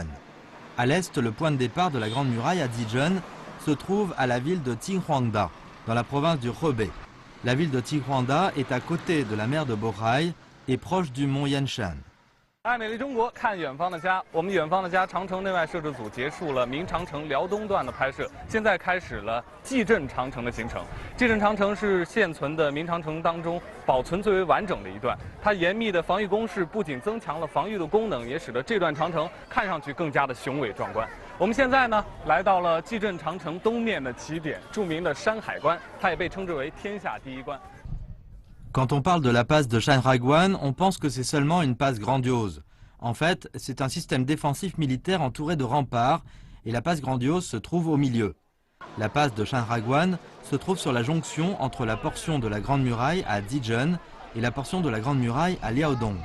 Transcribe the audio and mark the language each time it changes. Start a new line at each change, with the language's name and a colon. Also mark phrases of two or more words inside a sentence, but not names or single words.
French: À l'est, le point de départ de la Grande Muraille à Dijon se trouve à la ville de Qinhuangda, dans la province du Hebei. La ville de Qinhuangda est à côté de la mer de Bohai et proche du mont Yanshan.
Chinese: 爱美丽中国，看远方的家。我们远方的家长城内外摄制组结束了明长城辽东段的拍摄，现在开始了蓟镇长城的行程。蓟镇长城是现存的明长城当中保存最为完整的一段，它严密的防御工事不仅增强了防御的功能，也使得这段长城看上去更加的雄伟壮观。我们现在呢，来到了蓟镇长城东面的起点，著名的山海关，它也被称之为天下第一关。
French: Quand on parle de la passe de Shanhaiguan, on pense que c'est seulement une passe grandiose. En fait, c'est un système défensif militaire entouré de remparts et la passe grandiose se trouve au milieu. La passe de Shanhaiguan se trouve sur la jonction entre la portion de la Grande Muraille à Dijon et la portion de la Grande Muraille à Liaodong.